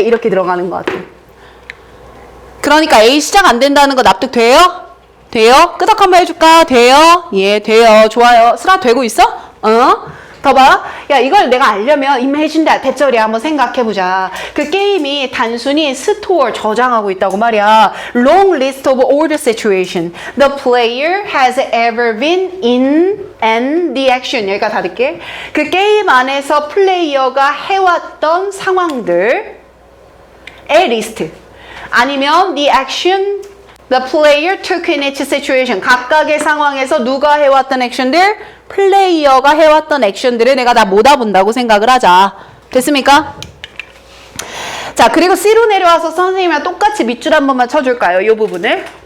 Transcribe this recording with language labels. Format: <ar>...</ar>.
<ko>이렇게 들어가는 것 같아. 그러니까 A 시작 안 된다는 거 납득돼요? 돼요? 끄덕 한번 해줄까? 돼요? 예, 돼요. 좋아요. 슬아 되고 있어? 더 봐. 야, 이걸 내가 알려면</ko> <en>imagine that</en> <ko>대절이 한번 생각해보자. 그 게임이 단순히 store 저장하고 있다고 말이야.</ko> <en>Long list of all the situation the player has ever been in and the action.</en> <ko>여기까지 다 듣게. 그 게임 안에서 플레이어가 해왔던 상황들의 리스트. 아니면</ko> <en>the action the player took in each situation.</en> <ko>각각의 상황에서 누가 해왔던 액션들? 플레이어가 해왔던 액션들을 내가 다 모아본다고 생각을 하자. 됐습니까? 자, 그리고 C로 내려와서 선생님이랑 똑같이 밑줄 한 번만 쳐줄까요? 이 부분을.</ko>